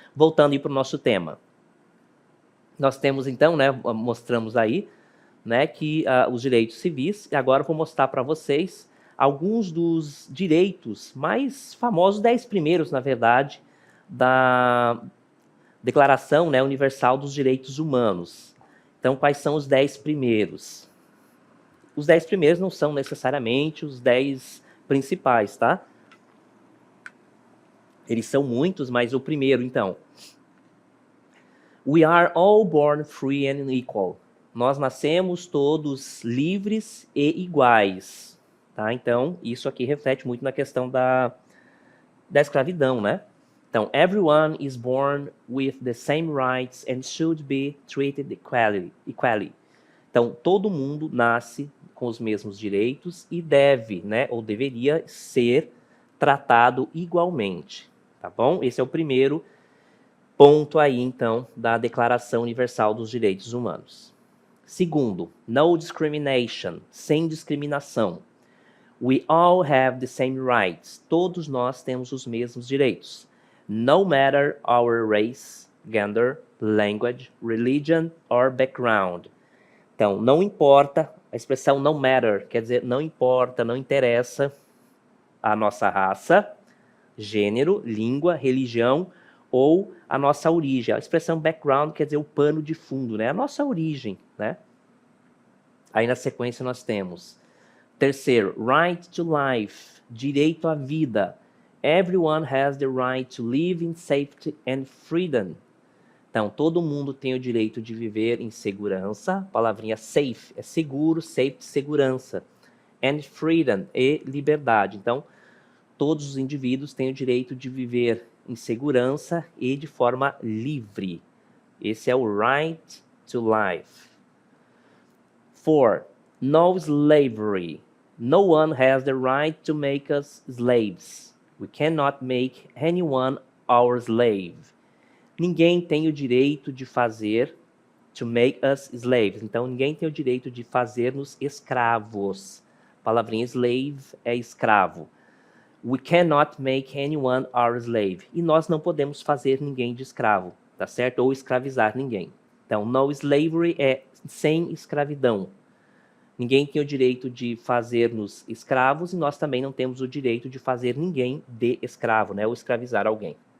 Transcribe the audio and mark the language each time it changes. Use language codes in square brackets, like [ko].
[pt] Voltando para o nosso tema. Nós temos, então, né, mostramos aí, né, que os direitos civis, e agora eu vou mostrar para vocês alguns dos direitos mais famosos, 10 primeiros, na verdade, da Declaração, né, Universal dos Direitos Humanos. Então, quais são os 10 primeiros? Os 10 primeiros não são necessariamente os 10 principais, tá? Eles são muitos, mas o primeiro, então. [en] We are all born free and equal. [pt] Nós nascemos todos livres e iguais. Tá? Então, isso aqui reflete muito na questão da escravidão, né? [en] Então, everyone is born with the same rights and should be treated equally. [pt] Então, todo mundo nasce com os mesmos direitos e deve, né, ou deveria ser tratado igualmente, tá bom? Esse é o primeiro ponto aí, então, da Declaração Universal dos Direitos Humanos. Segundo, no discrimination, sem discriminação. [en] We all have the same rights. [pt] Todos nós temos os mesmos direitos. [en] No matter our race, gender, language, religion or background. [pt] Então, não importa, a expressão no matter quer dizer não importa, não interessa a nossa raça, gênero, língua, religião ou a nossa origem. A expressão background quer dizer o pano de fundo, né? A nossa origem, né? Aí na sequência nós temos terceiro, [en] right to life, [pt] direito à vida. [en] Everyone has the right to live in safety and freedom. [pt] Então, todo mundo tem o direito de viver em segurança. A palavrinha safe é seguro, safety, segurança. [en] And freedom [pt] e liberdade. Então, todos os indivíduos têm o direito de viver em segurança e de forma livre. Esse é o [en] right to life. [pt] 4. [en] No slavery. No one has the right to make us slaves. We cannot make anyone our slave. [pt] Ninguém tem o direito de fazer, [en] to make us slaves. [pt] Então, ninguém tem o direito de fazer-nos escravos. A palavrinha slave é escravo. [en] We cannot make anyone our slave. [pt] E nós não podemos fazer ninguém de escravo, tá certo? Ou escravizar ninguém. Então, no slavery é sem escravidão. Ninguém tem o direito de fazer-nos escravos e nós também não temos o direito de fazer ninguém de escravo, né? Ou escravizar alguém.